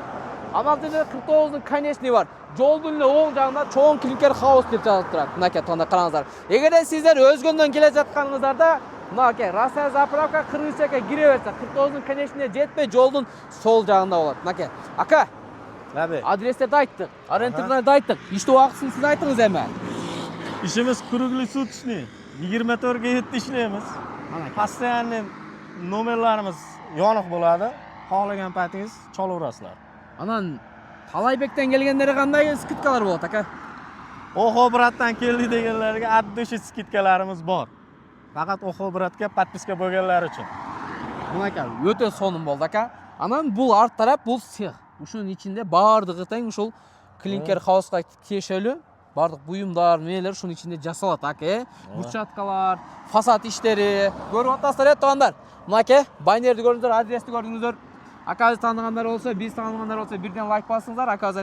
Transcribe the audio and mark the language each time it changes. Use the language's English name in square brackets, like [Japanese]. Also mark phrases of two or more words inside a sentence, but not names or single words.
[Kyrgyz] Анан жерде 49-дун конечный бар. Жолдун эле оң жагында чоң клинкер хаус деп жазылып турат. Мынакей туугандар, караңыздар. Эгерде сиздер өзгөндөн келе жатканыңыздарда, мынакей Россия заправка кыргыз чекке кире берсе, 49-дун конечныйне жетпей жолдун сол жагында болот. Мынакей. Ака, [Uzbek] Abi. [Kyrgyz] адрестерди айттык, ориентирлерди айттык. Иштөө убактысын сиз айтыңыз эми. [Uzbek] İşimiz kruglysutchny. 24/7 ishlaymiz. Постоянный nomerlarimiz yoniq bo'ladi. Xohlagan paytingiz chalaverasizlar. [Kyrgyz] Анан Талайбектен келгендери кандай скидкалар болот, ака? [Uzbek] Oxo bratdan keldi deganlarga addushi skidkalarimiz bor. Faqat Oxo bratga подписка bo'lganlar uchun. [Kyrgyz] Мынакей, өтө сонун болду, ака. Анан бул арт тарап, бул цех. Ушунун ичинде баардыгы тең ушул клинкер хауска тиешелүү баардык буюмдар, мээлер ушунун ичинде жасалат, ака. Бурчаткалар, фасад иштери. Көрүп атасыздар, туугандар. Мынакей, байнерди көрдүңүздөр, адрести көрдүңүздөр. Акабыз тааныгандар болсо, биз тааныгандар болсо, бирден лайк басыңыздар.